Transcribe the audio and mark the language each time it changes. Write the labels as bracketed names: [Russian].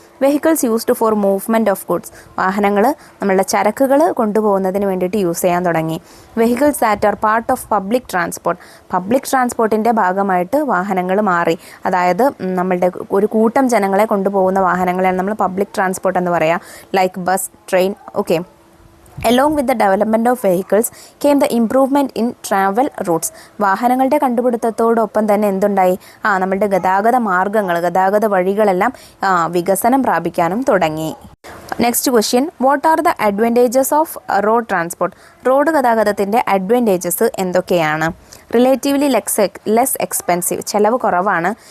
[English] Vehicles used for movement of goods. [Malayalam] വാഹനങ്ങൾ നമ്മളുടെ ചരക്കുകൾ കൊണ്ടുപോകുന്നതിന് വേണ്ടിയിട്ട് യൂസ് ചെയ്യാൻ തുടങ്ങി. [English] Vehicles that are part of public transport. [Malayalam] Public ട്രാൻസ്പോർട്ടിൻ്റെ ഭാഗമായിട്ട് വാഹനങ്ങൾ മാറി. അതായത് നമ്മളുടെ ഒരു കൂട്ടം ജനങ്ങളെ കൊണ്ടുപോകുന്ന വാഹനങ്ങളെയാണ് നമ്മൾ പബ്ലിക് ട്രാൻസ്പോർട്ട് എന്ന് പറയുക. [English] Like bus, train. Okay. Along with the development of vehicles came the improvement in travel routes. [Malayalam] വാഹനങ്ങളുടെ കണ്ടുപിടുത്തത്തോടൊപ്പം തന്നെ എന്തുണ്ടായി? നമ്മളുടെ ഗതാഗത മാർഗ്ഗങ്ങൾ, ഗതാഗത വഴികളെല്ലാം വികസനം പ്രാപിക്കാനും തുടങ്ങി. [English] Next question, what are the advantages of road transport? [Malayalam] Road ഗതാഗതത്തിൻ്റെ advantages എന്തൊക്കെയാണ്? [English] relatively less expensive, [Malayalam] ചിലവ് കുറവാണ്.